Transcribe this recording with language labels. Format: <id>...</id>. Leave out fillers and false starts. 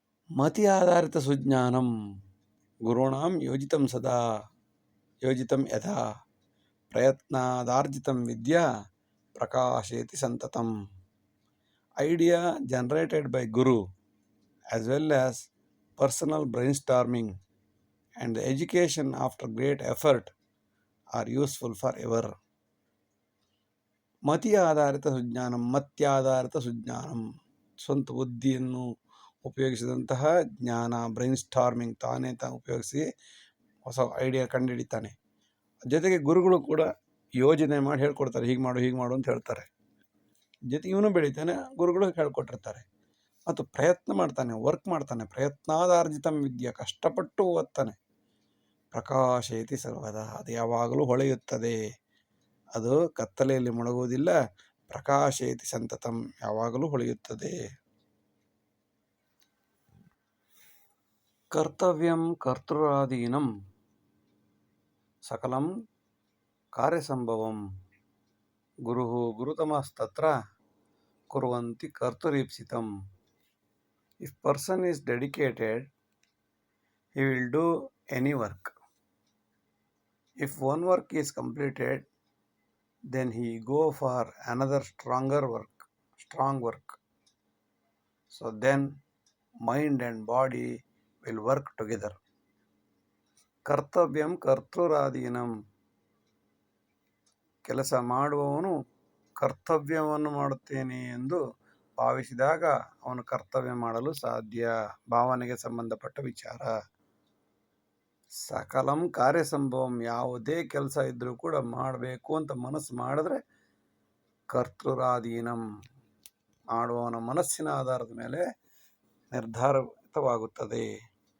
<sa>ಮತಿ ಆಧಾರಿತ ಸುಜ್ಞಾನಂ ಗುರುಣಾಂ ಯೋಜಿತಂ ಸದಾ ಯೋಜಿತಂ ಯಥಾ ಪ್ರಯತ್ನಾದಾರ್ಜಿತಂ ವಿದ್ಯಾ ಪ್ರಕಾಶೇತಿ ಸಂತತಂ.</sa> <en>Idea generated by guru as well as personal brainstorming and the education after great effort are useful forever.</en> <sa>ಮತಿ ಆಧಾರಿತ ಸುಜ್ಞಾನಂ, ಮತ್ಯಾಧಾರಿತ ಸುಜ್ಞಾನಂ,</sa> <kn>ಸ್ವಂತ ಬುದ್ಧಿಯನ್ನು ಉಪಯೋಗಿಸಿದಂತಹ ಜ್ಞಾನ. ಬ್ರೈನ್ ಸ್ಟಾರ್ಮಿಂಗ್, ತಾನೇ ಉಪಯೋಗಿಸಿ ಹೊಸ ಐಡಿಯಾ ಕಂಡುಹಿಡಿತಾನೆ. ಜೊತೆಗೆ ಗುರುಗಳು ಕೂಡ ಯೋಜನೆ ಮಾಡಿ ಹೇಳ್ಕೊಡ್ತಾರೆ, ಹೀಗೆ ಮಾಡು ಅಂತ ಹೇಳ್ತಾರೆ. ಜೊತೆಗೆ ಇವನು ಬೆಳಿತಾನೆ, ಗುರುಗಳು ಹೇಳ್ಕೊಟ್ಟಿರ್ತಾರೆ. ಮತ್ತು ಪ್ರಯತ್ನ ಮಾಡ್ತಾನೆ, ವರ್ಕ್ ಮಾಡ್ತಾನೆ.</kn> <sa>ಪ್ರಯತ್ನಾದಾರ್ಜಿತಂ ವಿದ್ಯೆ,</sa> <kn>ಕಷ್ಟಪಟ್ಟು ಓದ್ತಾನೆ.</kn> <sa>ಪ್ರಕಾಶೇತಿ ಸರ್ವದ,</sa> <kn>ಅದು ಯಾವಾಗಲೂ ಹೊಳೆಯುತ್ತದೆ. ಅದು ಕತ್ತಲೆಯಲ್ಲಿ ಮುಳುಗುವುದಿಲ್ಲ.</kn> <sa>ಪ್ರಕಾಶೇತಿ ಸಂತತಂ,</sa> <kn>ಯಾವಾಗಲೂ ಹೊಳೆಯುತ್ತದೆ.</kn> <sa>ಕರ್ತವ್ಯಂ ಕರ್ತೃರಾದೀನಂ ಸಕಲಂ ಕಾರ್ಯಸಂಭವಂ ಗುರುಃ ಗುರುತಮಸ್ತತ್ರ ಕುರ್ವಂತಿ ಕರ್ತುರೀಪ್ಸಿತಂ.</sa> <en>If person is dedicated, he will do any work. If one work is completed, then he go for another strong work. So then mind and body will work together.</en> <sa>ಕರ್ತವ್ಯಂ ಕರ್ತೃರಾದೀನಂ,</sa> <kn>ಕೆಲಸ ಮಾಡುವವನು ಕರ್ತವ್ಯವನ್ನು ಮಾಡುತ್ತೇನೆ ಎಂದು ಭಾವಿಸಿದಾಗ ಅವನು ಕರ್ತವ್ಯ ಮಾಡಲು ಸಾಧ್ಯ. ಭಾವನೆಗೆ ಸಂಬಂಧಪಟ್ಟ ವಿಚಾರ.</kn> <sa>ಸಕಲಂ ಕಾರ್ಯಸಂಭವಂ,</sa> <kn>ಯಾವುದೇ ಕೆಲಸ ಇದ್ರೂ ಕೂಡ ಮಾಡಬೇಕು ಅಂತ ಮನಸ್ಸು ಮಾಡಿದ್ರೆ</kn> <sa>ಕರ್ತೃರಾದೀನಂ,</sa> <kn>ಮಾಡುವವನ ಮನಸ್ಸಿನ ಆಧಾರದ ಮೇಲೆ ನಿರ್ಧಾರಿತವಾಗುತ್ತದೆ.</kn>